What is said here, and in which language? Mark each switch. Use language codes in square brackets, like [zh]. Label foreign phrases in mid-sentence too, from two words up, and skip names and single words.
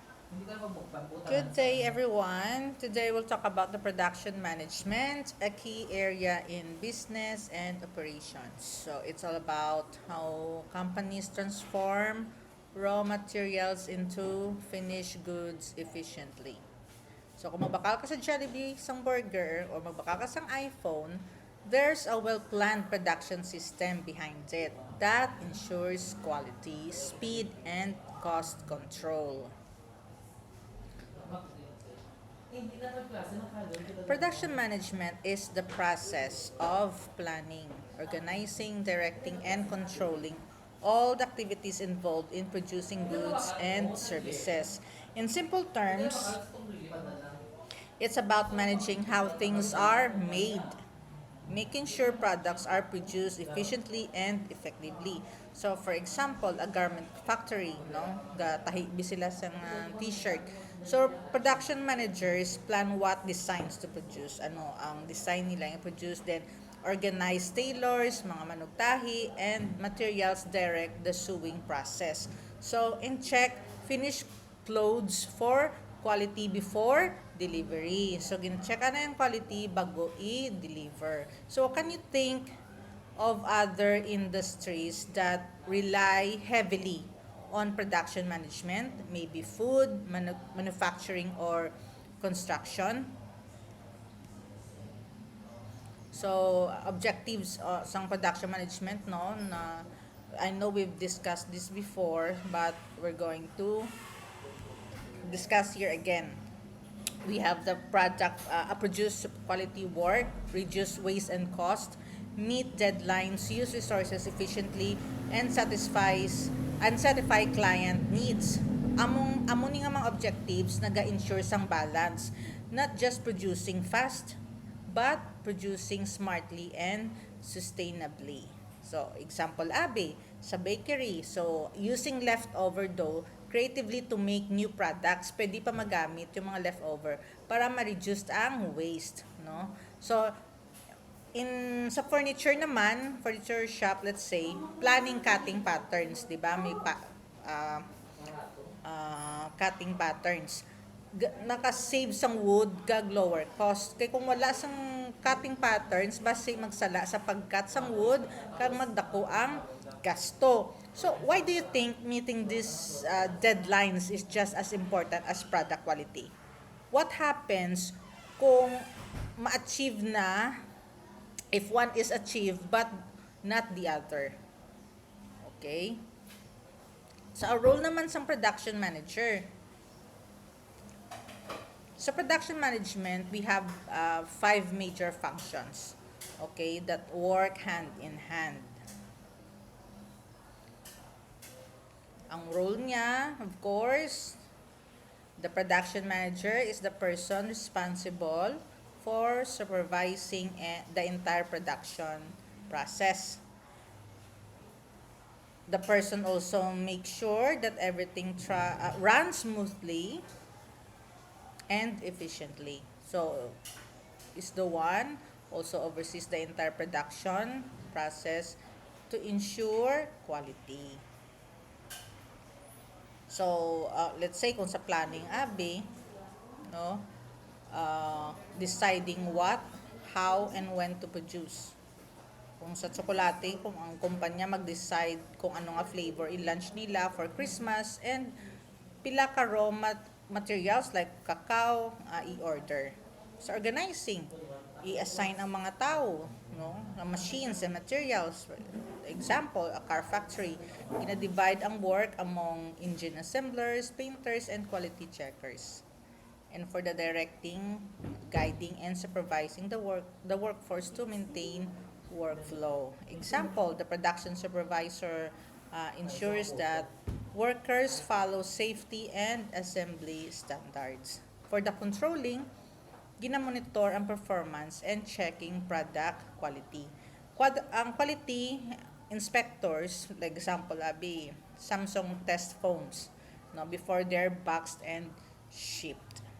[en] Good day, everyone. Today we'll talk about the production management, a key area in business and operations. So it's all about how companies transform raw materials into finished goods efficiently. So [hil] kung magbakal ka sa Jollibee, isang burger, or magbakal ka sa iPhone, [en] there's a well-planned production system behind it that ensures quality, speed, and cost control. Production management is the process of planning, organizing, directing, and controlling all the activities involved in producing goods and services. In simple terms, it's about managing how things are made, making sure products are produced efficiently and effectively. So for example, a garment factory, [hil] no, tahibi sila sa t-shirt. [en] So production managers plan what designs to produce, [hil] ano ang design nila yung produce, [en] then organize tailors, [hil] mga manugtahi, [en] and materials direct the sewing process. So in check, finish clothes for quality before delivery. [hil] So, gin-check na yung quality bago i-deliver. [en] So, can you think of other industries that rely heavily on production management? Maybe food, manufacturing, or construction. So, objectives sa production management, no, na I know we've discussed this before, but we're going to discuss here again. We have the product, produce quality work, reduce waste and cost, meet deadlines, use resources efficiently, and satisfy client needs. [hil] Among ni nga mga objectives naga-ensure sang balance, [en] not just producing fast, but producing smartly and sustainably. So, example Abe, sa bakery, so using leftover dough creatively to make new products, [tl] pwede pa magamit yung mga leftover para ma-reduce ang waste, no? [hil] So, sa furniture naman, [en] furniture shop, let's say, planning cutting patterns, [hil] 'di ba? May uh, cutting patterns. Naka-save sang wood kag lower cost. Kay kung wala sang cutting patterns, basta magsala sa pag-cut sang wood kag magdako ang gasto. [en] So, why do you think meeting these deadlines is just as important as product quality? What happens [hil] kung ma-achieve na, [en] if one is achieved but not the other? Okay? [hil] Sa role naman sa production manager, sa production management, [en] we have five major functions, okay, that work hand in hand. [hil] Ang role niya, [en] of course, the production manager is the person responsible for supervising the entire production process. The person also makes sure that everything runs smoothly and efficiently. So, is the one also oversees the entire production process to ensure quality. [hil] So, [en] let's say [hil] kung sa planning Abi, no, [en] deciding what, how, and when to produce. [hil] Kung sa tsokolate, kung ang kumpanya mag-decide kung ano nga flavor i-launch nila [en] for Christmas, [hil] and pila ka [en] raw materials like cacao [hil] i-order. Sa organizing, i-assign ang mga tao, no, ang [en] machines and materials. For example, a car factory, [hil] ina-divide ang work [en] among engine assemblers, painters, and quality checkers. And for the directing, guiding, and supervising the workforce to maintain workflow. Example, the production supervisor ensures that workers follow safety and assembly standards. For the controlling, [hil] ginamonitor ang [en] performance and checking product quality. Ang quality inspectors, like example, Samsung test phones, no, before they're boxed and shipped.